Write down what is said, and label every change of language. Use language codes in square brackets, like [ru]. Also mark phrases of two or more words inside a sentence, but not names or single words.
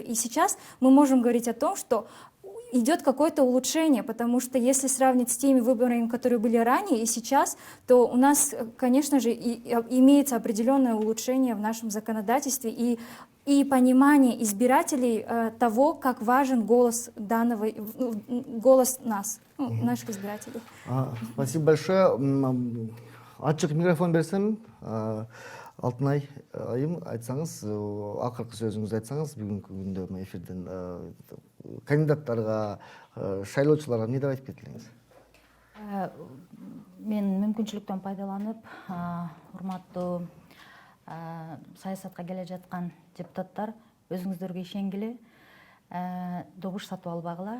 [ru] И сейчас мы можем говорить о том, что идет какое-то улучшение, потому что если сравнить с теми выборами, которые были ранее и сейчас, то у нас, конечно же, имеется определенное улучшение в нашем законодательстве и понимание избирателей того, как важен голос голос нас, наших избирателей. Спасибо большое. [ky] Ачык микрофон берсем. Алтынай айым, айтсаңыз, акыркы сөзүңүздү айтсаңыз, бүгүнкү күндө эфирден кандидаттарга, шайлоочуларга эмне деп айтып кеткилеңиз? Мен мүмкүнчүлүктөн пайдаланып, урматтуу саясатка келе жаткан депутаттар, өзүңүздөргө ишенгиле, добуш сатып албагыла.